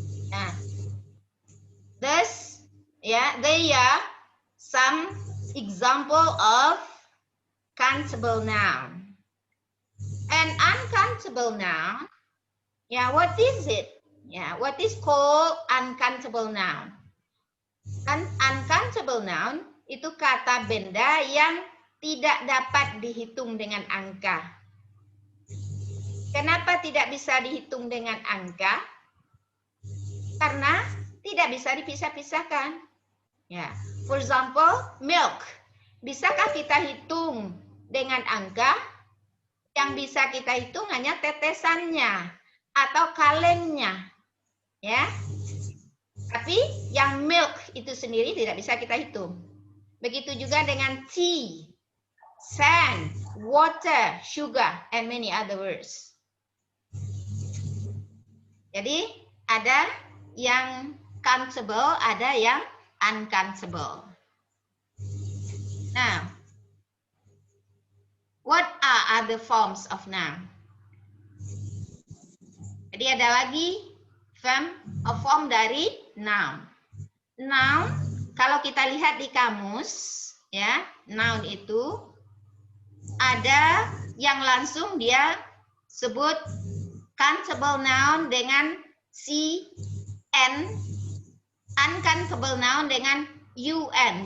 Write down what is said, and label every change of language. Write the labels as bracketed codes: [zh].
[en] Nah, thus, they are some example of countable noun. And uncountable noun, what is it? What is called uncountable noun? [id] Uncountable noun itu kata benda yang tidak dapat dihitung dengan angka. Kenapa tidak bisa dihitung dengan angka? Karena tidak bisa dipisah-pisahkan. Ya, [en] for example, milk. [id] Bisakah kita hitung dengan angka? Yang bisa kita hitung hanya tetesannya atau kalengnya. Ya. Tapi yang milk itu sendiri tidak bisa kita hitung. Begitu juga dengan [en] tea, sand, water, sugar, and many other words. [id] Jadi ada yang countable, ada yang uncountable. [en] Now, what are other forms of noun? [id] Jadi ada lagi form dari noun. Noun, kalau kita lihat di kamus, ya, noun itu ada yang langsung dia sebut countable noun dengan CN, uncountable noun dengan UN.